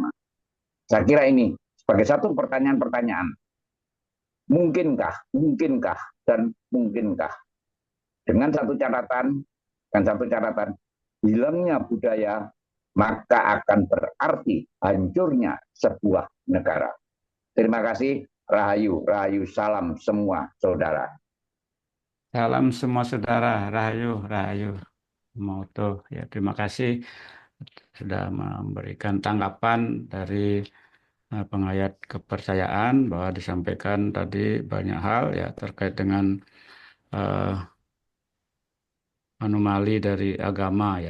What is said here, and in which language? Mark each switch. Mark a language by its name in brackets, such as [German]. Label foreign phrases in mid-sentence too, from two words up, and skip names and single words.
[Indonesian] Saya kira ini sebagai satu pertanyaan-pertanyaan. Mungkinkah dengan satu catatan hilangnya budaya maka akan berarti hancurnya sebuah negara. Terima kasih. Rahayu, rahayu, salam semua saudara. Salam semua saudara, rahayu, rahayu. Mau tuh ya, terima kasih sudah memberikan tanggapan dari pengayat kepercayaan bahwa disampaikan tadi banyak hal ya terkait dengan eh, anomali dari agama ya.